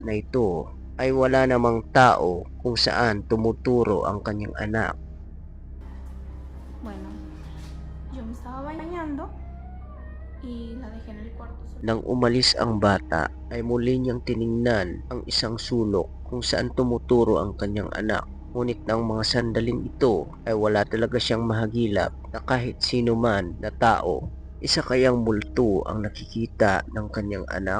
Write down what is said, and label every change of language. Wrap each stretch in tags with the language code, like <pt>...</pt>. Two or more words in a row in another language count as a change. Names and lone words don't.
<tl>na ito ay wala namang tao kung saan tumuturo ang kanyang anak.</tl> <es>Bueno, yo me estaba bañando y la dejé en el cuarto sola.</es> <tl>Nang umalis ang bata ay muli niyang tiningnan ang isang sulok kung saan tumuturo ang kanyang anak. Ngunit ng mga sandaling ito ay wala talaga siyang mahagilap na kahit sino man na tao. Isa kayang multo ang nakikita ng kanyang anak?</tl>